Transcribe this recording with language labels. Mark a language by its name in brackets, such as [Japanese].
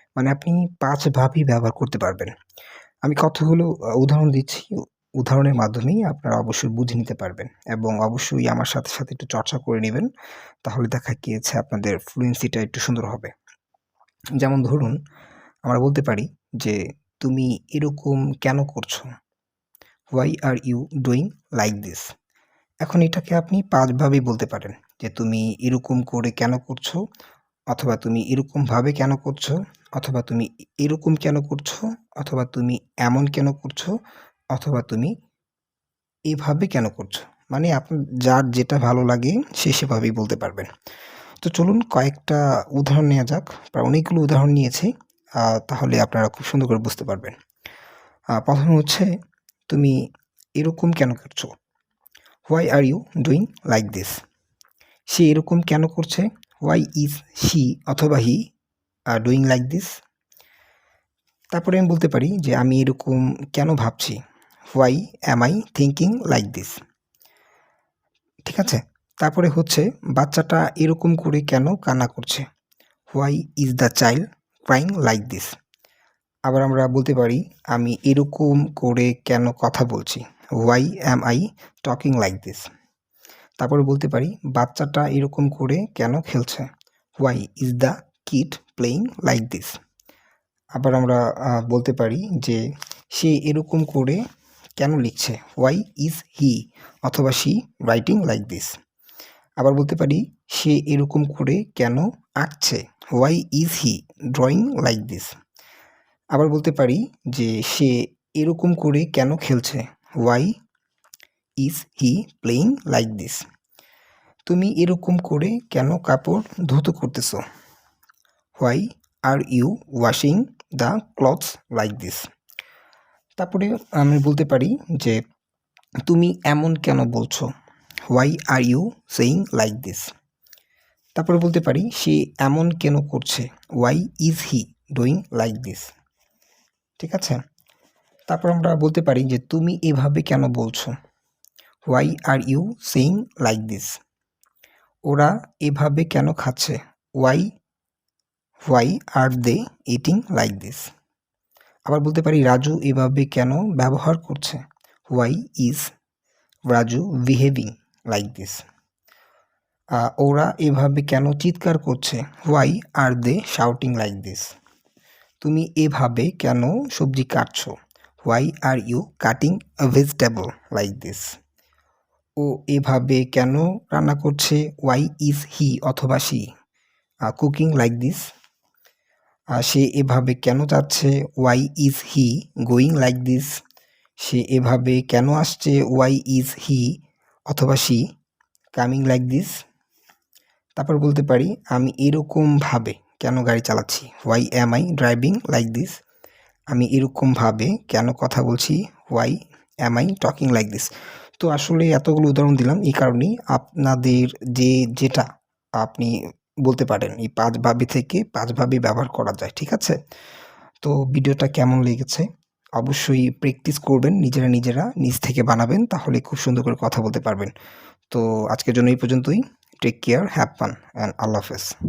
[Bangla] আপনি ৫ ভাবেই ব্যবহার করতে পারবেন। আমি কতগুলো উদাহরণ দিচ্ছি। উদাহরণের মাধ্যমেই আপনারা অবশ্যই বুঝে নিতে পারবেন এবং অবশ্যই আমার সাথে, সাথে একটু চর্চা করে নিবেন। তাহলে দেখা গিয়েছে আপনাদের ফ্লুয়েন্সিটা একটু সুন্দর হবে। যেমন ধরুন, আমরা বলতে পারি যে, "তুমি এরকম কেন করছো?" [English] Why are you doing like this? [Bangla] এখন এটাকে আপনি ৫ ভাবেই বলতে পারেন যে, "তুমি এরকম করে কেন করছো?" অথবা "তুমি এরকমভাবে কেন করছো?" অথবা "তুমি এরকম কেন করছো?" অথবা "তুমি এমন কেন করছো?" অথবা "তুমি এভাবে কেন করছো?" আপনার যার যেটা ভালো লাগে সে সেভাবেই বলতে পারবেন। তো চলুন কয়েকটা উদাহরণ নেয়া যাক। প্রায় অনেকগুলো উদাহরণ নিয়েছি। তাহলে আপনারা খুব সুন্দর করে বুঝতে পারবেন। ১ম হচ্ছে, "তুমি এরকম কেন করছো?" [English] Why are you doing like this? [Bangla] সে এরকম কেন করছে? [English] Why is she অথবা he doing like this? [Bangla] তারপরে আমি বলতে পারি যে, "আমি এরকম কেন ভাবছি?" [English] Why am I thinking like this? [Bangla] ঠিক আছে? তারপরে হচ্ছে, "বাচ্চাটা এরকম করে কেন কান্না করছে?" [English] Why is the child crying like this? [Bangla] আবার আমরা বলতে পারি, "আমি এরকম করে কেন কথা বলছি?" [English] Why am I talking like this? [Bangla] তারপরে বলতে পারি, "বাচ্চাটা এরকম করে কেন খেলছে?" [English] Why is the kid playing like this? [Bangla] আবার আমরা বলতে পারি যে, "সে এরকম করে কেন লিখছে?" [English] Why is he অথবা she writing like this? [Bangla] আবার বলতে পারি, "সে এরকম করে কেন আঁকছে?" [English] Why is he drawing like this? [Bangla] আবার বলতে পারি যে, "সে এরকম করে কেন খেলছে?" [English] Why is he playing like this? [Bangla] তুমি এরকম করে কেন কাপড় ধুতো করতেছো? [English] Why are you washing the clothes like this? [Bangla] তারপরে আমি বলতে পারি যে, তুমি এমন কেন বলছো? [English] Why are you saying like this? [Bangla] তারপরে বলতে পারি, সে এমন কেন করছে? [English] Why is he doing like this? [Bangla] ঠিক আছে? তারপর আমরা বলতে পারি যে, তুমি এভাবে কেন বলছো? [English] Why are you saying like this? [Bangla] ওরা এভাবে কেন খাচ্ছে? [English] Why are they eating like this? [Bangla] আবার বলতে পারি, রাজু এভাবে কেন ব্যবহার করছে? [English] Why is Raju behaving like this? [Bangla] ওরা এভাবে কেন চিৎকার করছে? [English] Why are they shouting like this? [Bangla] তুমি এভাবে কেন সবজি কাটছো? [English] Why are you cutting a vegetable like this? [Bangla] ও এভাবে কেন রান্না করছে? [English] Why is he অথবা she cooking like this? [Bangla] সে এভাবে কেন যাচ্ছে? [English] Why is he going like this? [Bangla] সে এভাবে কেন আসছে? [English] Why is he অথবা she coming like this? [Bangla] তারপর বলতে পারি, আমি এরকমভাবে কেন গাড়ি চালাচ্ছি? [English] Why am I driving like this? [Bangla] আমি এরকমভাবে কেন কথা বলছি? [English] Why am I talking like this? [Bangla] তো আসলে এতগুলো উদাহরণ দিলাম এই কারণেই, আপনাদের যেটা আপনি বলতে পারেন, এই ৫ ভাবে থেকে ৫ ভাবেই ব্যবহার করা যায়। ঠিক আছে? তো ভিডিওটা কেমন লেগেছে? অবশ্যই প্র্যাকটিস করবেন, নিজেরা নিজ থেকে বানাবেন, তাহলে খুব সুন্দর করে কথা বলতে পারবেন। তো আজকের জন্য এই পর্যন্তই। Take care, have fun and আল্লাহ হাফেজ।